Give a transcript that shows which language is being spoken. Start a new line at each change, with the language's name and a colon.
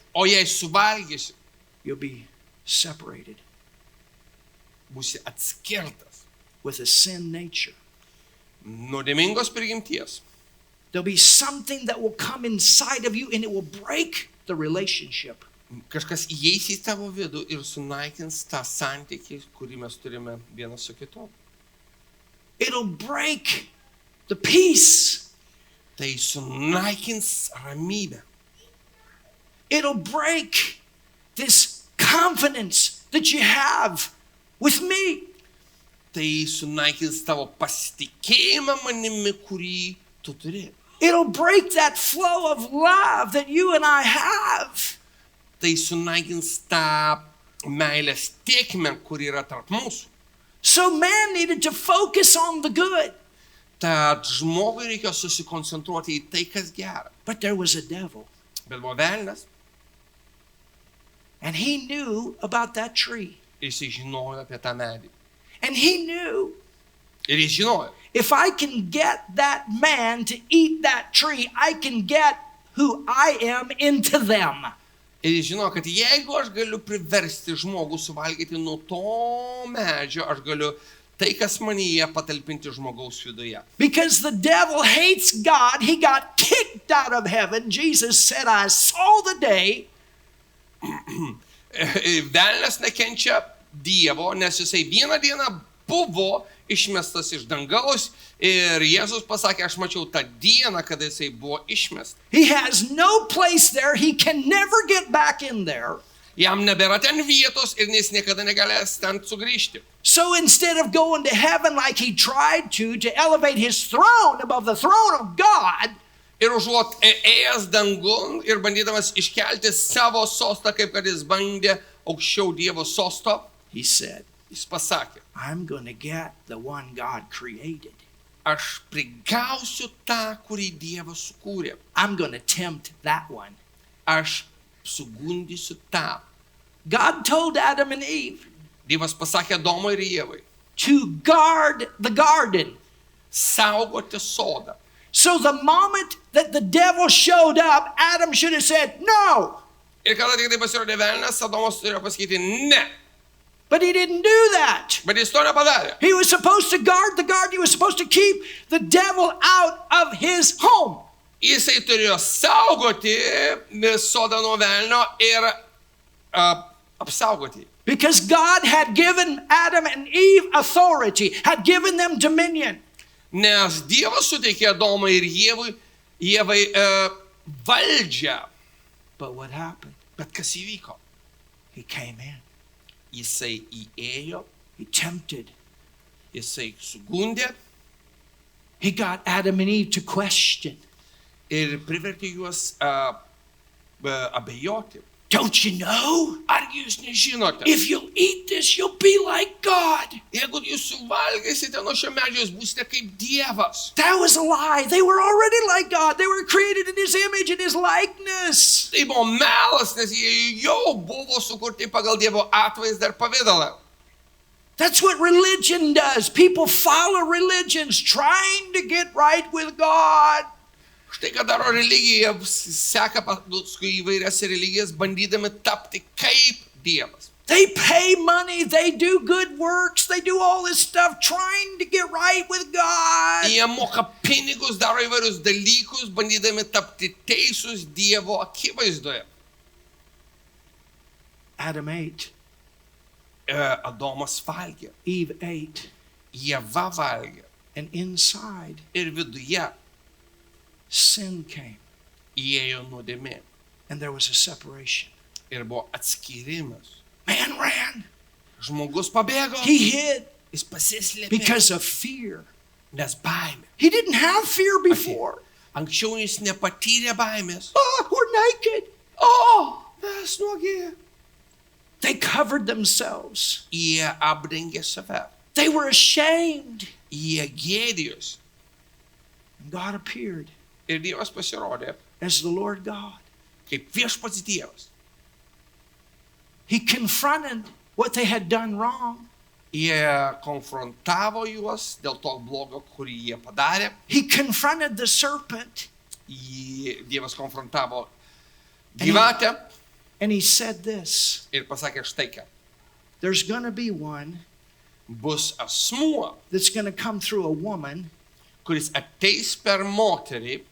Lithuanian: O jei suvalgysi,
English: you'll be separated
Lithuanian: būsi atskirtas
English: with a sin nature.
Lithuanian: nuodėmingos prigimties.
English: There'll be something that will come inside of you and it will break the relationship.
Lithuanian: Kažkas įeis į tavo vidų ir sunaikins tą santykį, kurį mes turime vienas su kitu.
English: It'll break the peace.
Lithuanian: Tai sunaikins ramybę.
English: It'll break this confidence that you have with me.
Lithuanian: Tai sunaikins tavo pasitikėjimą manimi, kurį tu turi.
English: It'll break that flow of love that you and I have.
Lithuanian: Tai sunaikins tą meilės tėkmę, kuri yra tarp mūsų.
English: So man needed to focus on the good.
Lithuanian: Tad žmogui reikia susikoncentruoti į tai, kas gera.
English: But there was a devil.
Lithuanian: Bet buvo velnias
English: And he knew about that tree.
Lithuanian: ir jis žinojo apie tą medį.
English: And he knew,
Lithuanian: Ir jis žinojo,
English: if I can get that man to eat that tree, I can get who I am into them.
Lithuanian: ir jis žinojo, kad jeigu aš galiu priversti žmogų suvalgyti nuo to medžio, aš galiu tai, kas manyje, patalpinti žmogaus viduje.
English: Because the devil hates God, he got kicked out of heaven. Jesus said, I saw the day
Lithuanian: Velnias nekenčia Dievo, nes jisai vieną dieną buvo išmestas iš dangaus ir Jėzus pasakė, aš mačiau tą dieną, kada jisai buvo išmestas.
English: He has no place there. He can never get back in there.
Lithuanian: Jam nebėra ten vietos ir jis niekada negalės ten sugrįžti.
English: So instead of going to heaven like he tried to elevate his throne above the throne of God,
Lithuanian: Ir užuot ėjęs dangun ir bandydamas iškelti savo sostą, kaip kad jis bandė aukščiau Dievo sosto,
English: he said,
Lithuanian: jis pasakė,
English: I'm going to get the one God created.
Lithuanian: aš prigausiu tą, kurį Dievas sukūrė.
English: I'm going to tempt that one.
Lithuanian: Aš sugundysiu tą.
English: God told Adam and Eve
Lithuanian: Dievas pasakė Adomui ir Ievai,
English: to guard the garden.
Lithuanian: saugoti sodą.
English: So the moment that the devil showed up, Adam should have said, no.
Lithuanian: Ir kada tik tai pasirodė velnias, Adomas turėjo pasakyti ne.
English: But he didn't do that.
Lithuanian: Bet jis to nepadarė.
English: He was supposed to guard the garden. He was supposed to keep the devil out of his home.
Lithuanian: Jisai turėjo saugoti sodą nuo velnio ir apsaugoti.
English: Because God had given Adam and Eve authority, had given them dominion.
Lithuanian: Nes Dievas suteikė Adomui ir Ievai valdžią.
English: But what happened?
Lithuanian: Bet kas įvyko?
English: He came in.
Lithuanian: Jisai įėjo,
English: He tempted.
Lithuanian: jisai sugundė
English: He got Adam and Eve to question.
Lithuanian: ir privertė juos abejoti.
English: Don't you know?
Lithuanian: Argi jūs nežinote?
English: If you'll eat this, you'll be like God.
Lithuanian: Jeigu jūs suvalgysite nuo šio medžio, jūs būsite kaip Dievas.
English: That was a lie. They were already like God. They were created in His image and His likeness.
Lithuanian: Tai buvo melas, nes jie jau buvo sukurti pagal Dievo atvaizdą ir pavidalą.
English: That's what religion does. People follow religions trying to get right with God.
Lithuanian: Štai ką daro religija, seka paskui įvairias religijas, bandydami tapti kaip Dievas.
English: They pay money, they do good works, they do all this stuff trying to get right with God.
Lithuanian: Jie moka pinigus, daro įvairius dalykus, bandydami tapti teisūs Dievo akivaizdoje.
English: Adam ate,
Lithuanian: Adomas valgė,
English: Eve ate,
Lithuanian: Ieva valgė
English: and inside
Lithuanian: ir viduje
English: sin came
Lithuanian: įėjo nuodėmė
English: and there was a separation.
Lithuanian: ir buvo atskyrimas.
English: Man ran,
Lithuanian: Žmogus pabėgo,
English: he hid
Lithuanian: jis pasislėpė,
English: because of fear.
Lithuanian: nes baimė.
English: He didn't have fear before.
Lithuanian: Anksčiau jis nepatyrė baimės.
English: Oh, we're naked.
Lithuanian: O, mes nuogi.
English: They covered themselves.
Lithuanian: Jie apdengė save.
English: They were ashamed.
Lithuanian: Jie gėdijos.
English: And God appeared
Lithuanian: Ir Dievas pasirodė
English: as the Lord God.
Lithuanian: kaip viešpats Dievas.
English: He confronted what they had done wrong.
Lithuanian: Jie konfrontavo juos dėl to blogo, kurį jie padarė.
English: He confronted the serpent
Lithuanian: Dievas konfrontavo gyvatę
English: and he said this,
Lithuanian: ir pasakė štai ką.
English: there's going to be one
Lithuanian: Bus asmuo,
English: that's going to come through a woman,
Lithuanian: kuris ateis per moterį